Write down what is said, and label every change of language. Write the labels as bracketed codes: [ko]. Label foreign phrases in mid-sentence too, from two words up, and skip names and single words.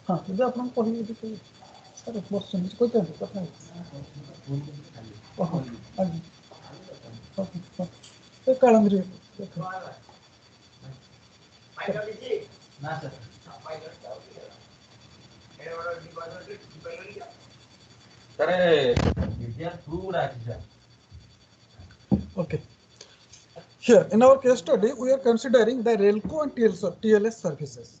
[or] ଯଦି ଆପଣଙ୍କୁ କହିବେ ଯଦି କହିବେ ସାର୍ ବସୁଛନ୍ତି କହିଥାନ୍ତୁ କଥା ଓହୋ ଆଜ୍ଞା ଏ କାଳନ୍ଦୀ okay. [en] Here in our case study we are considering the RELCO and TLS services.